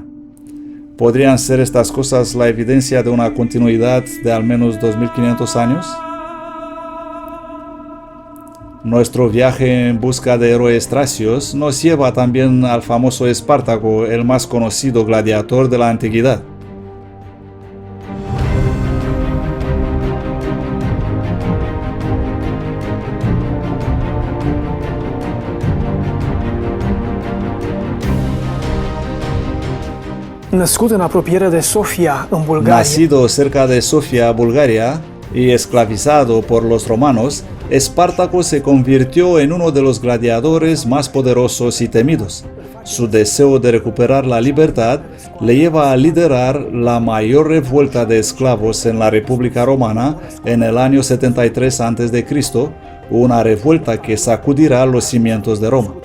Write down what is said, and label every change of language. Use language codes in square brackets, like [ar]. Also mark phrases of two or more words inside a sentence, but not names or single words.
[es] ¿Podrían ser estas cosas la evidencia de una continuidad de al menos 2500 años? Nuestro viaje en busca de héroes tracios nos lleva también al famoso Espartaco, el más conocido gladiador de la antigüedad. [ro] născut în apropiere de Sofia, în Bulgaria, [es] Nacido cerca de Sofia, Bulgaria, y esclavizado por los romanos, Espartaco se convirtió en uno de los gladiadores más poderosos y temidos. Su deseo de recuperar la libertad le lleva a liderar la mayor revuelta de esclavos en la República Romana en el año 73 a.C., una revuelta que sacudirá los cimientos de Roma.